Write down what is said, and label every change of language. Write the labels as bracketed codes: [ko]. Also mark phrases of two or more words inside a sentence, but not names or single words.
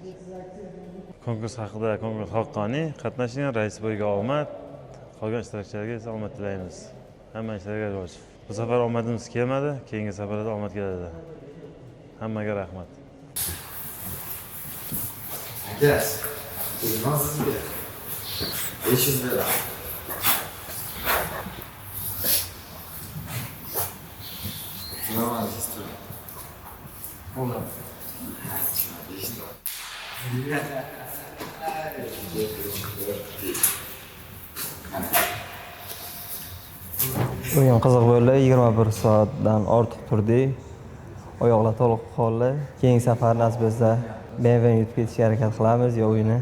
[uz] Konkurs haqida konkurs haqqoniy. Qatnashgan Raisboyga omad, qolgan ishtirokchilarga esa omad tilaymiz. Hamma ishlarga rivoj. Bu safar omadimiz kelmadi, keyingi safarda omad keladi. Hammaga rahmat. [tr] Yes. Nasıl bir? 500 lira. Normal istiyorum. Olur. [uz] O'yin qiziq bo'ldi. 21 soatdan ortiq turdik. Oyoqlar to'liq holli. Keyingi safar nasib etsa BMW yutib ketishga harakat qilamiz yo o'yini.